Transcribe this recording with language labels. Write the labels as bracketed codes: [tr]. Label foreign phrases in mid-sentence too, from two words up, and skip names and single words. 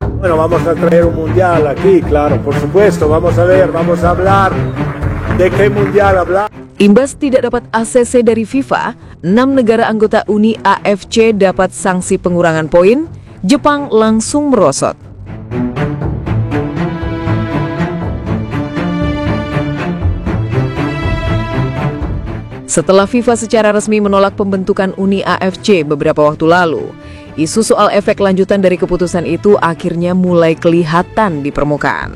[es] Bueno, vamos a traer un mundial aquí, claro, por supuesto. Vamos a ver, vamos a hablar de qué mundial hablar. [id] Imbas tidak dapat ACC dari FIFA, 6 negara anggota Uni AFC dapat sanksi pengurangan poin, Jepang langsung merosot. Setelah FIFA secara resmi menolak pembentukan Uni AFC beberapa waktu lalu, isu soal efek lanjutan dari keputusan itu akhirnya mulai kelihatan di permukaan.